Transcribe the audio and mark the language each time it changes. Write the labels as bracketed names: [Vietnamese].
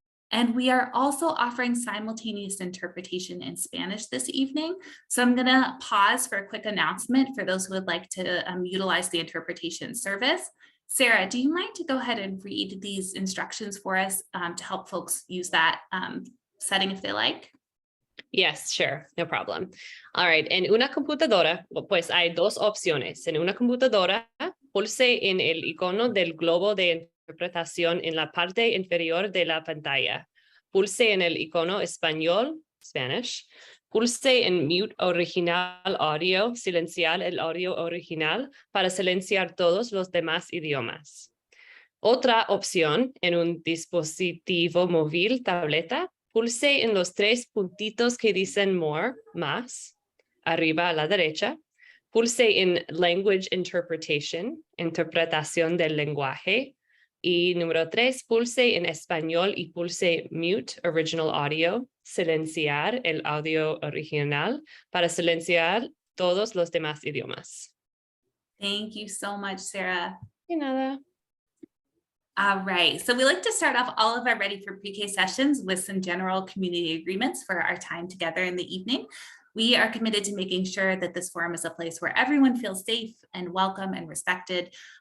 [English] And we are also offering simultaneous interpretation in Spanish this evening. So I'm gonna pause for a quick announcement for those who would like to utilize the interpretation service. Sarah, do you mind to go ahead and read these instructions for us to help folks use that setting if they like? Yes, sure, no problem. All right, [Spanish] en una computadora, pues hay dos opciones. En una computadora, pulse en el icono del globo de interpretación en la parte inferior de la pantalla. Pulse en el icono español, [English] Spanish. [Spanish] Pulse en [English] mute original audio, [Spanish] silenciar el audio original para silenciar todos los demás idiomas. Otra opción en un dispositivo móvil, tableta, pulse en los tres puntitos que dicen [English] more, [Spanish] más, arriba a la derecha. Pulse en [English] Language Interpretation, [Spanish] interpretación del lenguaje. Y número 3, pulse en español y pulse [English] Mute Original Audio, [Spanish] silenciar el audio original para silenciar todos los demás idiomas. [English] Thank you so much, Sarah. [Spanish] De nada. [English] All right, so we like to start off all of our Ready for Pre-K sessions with some general community agreements for our time together in the evening. We are committed to making sure that this forum is a place where everyone feels safe and welcome and respected.